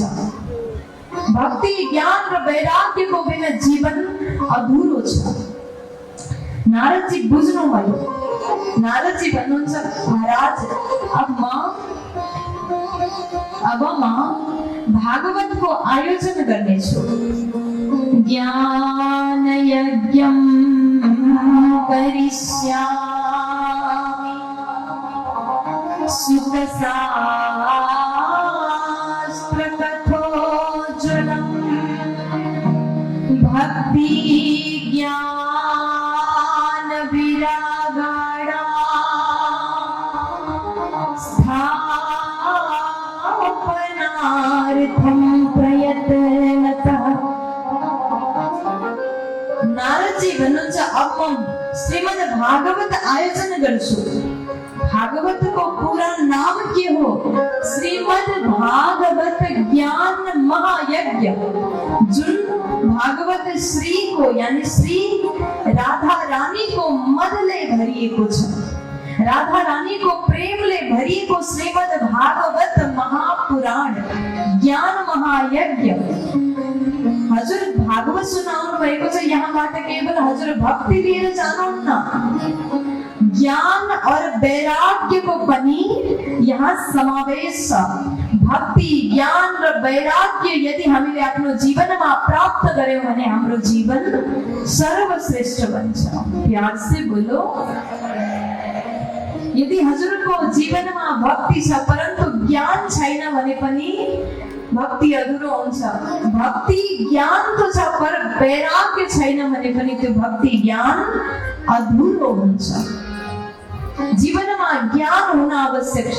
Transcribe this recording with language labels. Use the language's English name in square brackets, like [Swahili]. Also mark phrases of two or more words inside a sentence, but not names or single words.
[Nepali] भक्ति ज्ञान र वैराग्य को बिना जीवन अधूरो छ। नारदजी बुझ्नुभयो। नारदजी भन्नुहुन्छ महाराज अब म भागवत को आयोजन गर्नेछु। [Sanskrit] ज्ञान यज्ञम करिष्यामि सुख शास्त्र कथोज्ज्वलम् भक्ति ज्ञान विरागाणां स्थापनार्थं प्रयत्नतः। [Nepali] नारदजी भन्नुहुन्छ अब म श्रीमद् भागवत आयोजन गर्छु। भागवत को पूरा नाम के हो? श्रीमद् भागवत ज्ञान महायज्ञ। जुन भागवत श्री को यानी श्री राधा रानी को मदले भरिएको छ, राधा रानी को प्रेमले भरिएको श्रीमद् भागवत महापुराण ज्ञान महायज्ञ। हजुर भागवत सुनाउनु भएको छ। यहाँबाट केवल हजुर भक्ति लिएर जानुहुन्न, ज्ञान और वैराग्य को पनि यहाँ समावेश छ। भक्ति ज्ञान र वैराग्य यदि हामीले आफ्नो जीवनमा प्राप्त गर्यौं भने हाम्रो जीवन सर्वश्रेष्ठ बन्छ। [Hindi] प्यार से बोलो। [Nepali] यदि हजुरको जीवनमा भक्ति छ परन्तु ज्ञान छैन भने पनि भक्ति अधुरो हुन्छ। भक्ति ज्ञान तो छ पर वैराग्य छैन भने पनि त्यो भक्ति ज्ञान अधुरो हुन्छ। जीवनमा ज्ञान हुन आवश्यक छ।